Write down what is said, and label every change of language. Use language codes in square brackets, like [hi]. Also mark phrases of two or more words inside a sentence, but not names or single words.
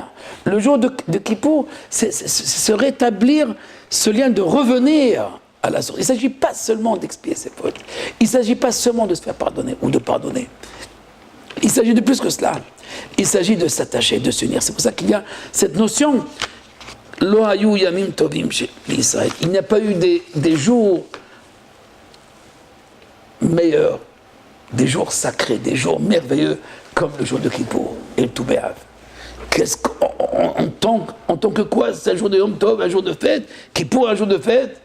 [fr] Le jour de Kippour, c'est se rétablir ce lien de revenir à la source. Il ne s'agit pas seulement d'expier ses fautes. Il ne s'agit pas seulement de se faire pardonner ou de pardonner. Il s'agit de plus que cela. Il s'agit de s'attacher, de s'unir. C'est pour ça qu'il y a cette notion [he] לא היו ימים טובים לישראל. [fr] Il n'y a pas eu des jours meilleurs, des jours sacrés, des jours merveilleux comme le jour de Kippour et le Toubéav. En tant que quoi? C'est un jour de [he] יום טוב, [fr] un jour de fête. Kippour, un jour de fête.